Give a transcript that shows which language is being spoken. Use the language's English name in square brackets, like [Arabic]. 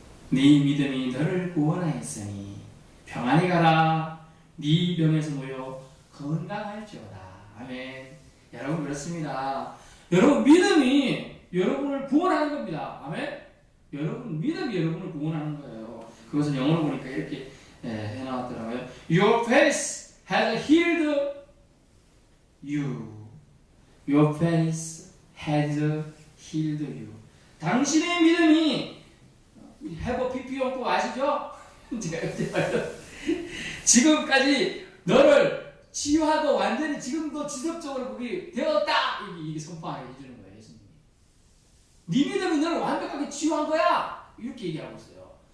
[Korean] 네 믿음이 너를 구원하였으니 평안히 가라. 네 병에서 모여 건강할지어다. 아멘. 여러분 그렇습니다. 여러분 믿음이 여러분을 구원하는 겁니다. 아멘. 여러분 믿음이 여러분을 구원하는 거예요. 그것은 영어로 보니까 이렇게 해놨더라고요. [English] Your faith has healed you. Your faith has healed you. [Korean] 당신의 믿음이 해보 PP용법 아시죠? 지금까지 너를 치유하고 완전히 지금도 지속적으로 그게 되었다 이게 선포하게 해주는 거예요. 예수님이. 네 믿음이 너를 완벽하게 치유한 거야 이렇게 얘기하고 있어요.